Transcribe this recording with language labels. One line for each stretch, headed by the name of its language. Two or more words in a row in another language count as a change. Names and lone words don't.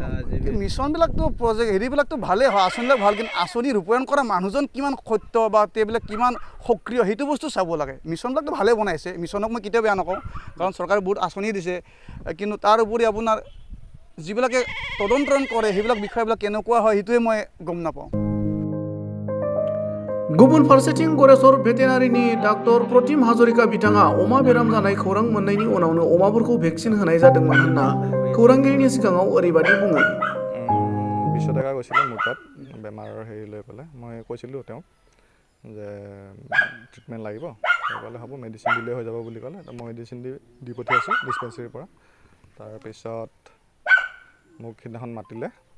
Assamese: মিছনবিলাকতো প্ৰজেক্ট হেৰিবিলাকতো ভালেই হয় আঁচনিবিলাক ভাল কিন্তু আঁচনি ৰূপায়ণ কৰা মানুহজন কিমান সত্য বা তেওঁবিলাক কিমান সক্ৰিয় সেইটো বস্তু চাব লাগে মিছনবিলাকতো ভালেই বনাইছে মিছনক মই কেতিয়াও বেয়া নকওঁ কাৰণ চৰকাৰে বহুত আঁচনি দিছে কিন্তু তাৰ উপৰি আপোনাৰ যিবিলাকে তদন্তন কৰে সেইবিলাক বিষয়বিলাক কেনেকুৱা হয় সেইটোৱে মই গম নাপাওঁ
Bodo: गुबुन फारसेथिं गरेस्वर भेटेनारिनि डाक्टर प्रतिम हाजरिका बिथाङा अमा बेराम जानाय खौरां मोननायनि उनावनो अमाफोरखौ भेक्सिन होनाय जादोंमोन होनना खौरांगिरिनि सिगाङाव ओरैबायदि बुङो
Assamese: 20 টকা গৈছিলে মোৰ তাত বেমাৰৰ হেৰি লৈ পেলাই মই কৈছিলোঁ তেওঁক যে ট্ৰিটমেণ্ট লাগিব ক'লে হ'ব মেডিচিন দিলে হৈ যাব বুলি ক'লে মই মেডিচিন দি পঠিয়াইছোঁ ডিছপেঞ্চেৰীৰ পৰা তাৰপিছত মোক সিদিনাখন মাতিলে